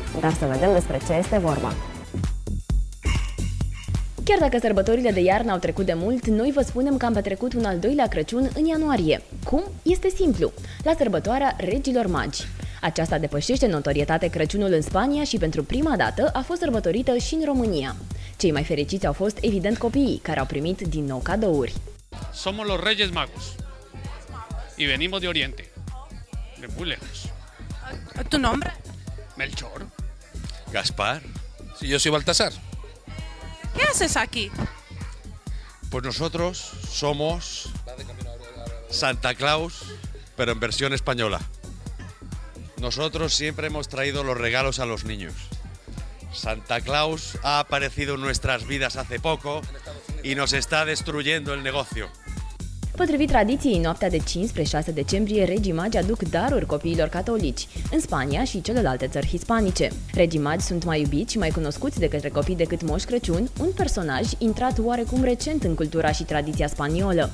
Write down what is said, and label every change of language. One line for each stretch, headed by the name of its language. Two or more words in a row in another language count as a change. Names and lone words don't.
Romanian: Dar să vedem despre ce este vorba. Chiar dacă sărbătorile de iarnă au trecut de mult, noi vă spunem că am petrecut un al doilea Crăciun în ianuarie. Cum? Este simplu. La sărbătoarea Regilor Magi. Aceasta depășește în notorietate Crăciunul în Spania și pentru prima dată a fost sărbătorită și în România. Cei mai fericiți au fost evident copiii, care au primit din nou cadouri.
Spanish: Somos los Reyes Magos y venimos de Oriente, de muy lejos. ¿Tu nombre? Melchor. Gaspar. Sí, yo soy Baltasar. ¿Qué haces aquí? Pues nosotros somos Santa Claus, pero en versión española. Nosotros siempre hemos traído los regalos a los niños. Santa Claus ha aparecido en nuestras vidas hace poco y nos está destruyendo el negocio.
Romanian: Potrivit tradiției, în noaptea de 5 spre 6 decembrie, Regii Magi aduc daruri copiilor catolici, în Spania și celelalte țări hispanice. Regii Magi sunt mai iubiți și mai cunoscuți de către copii decât Moș Crăciun, un personaj intrat oarecum recent în cultura și tradiția spaniolă.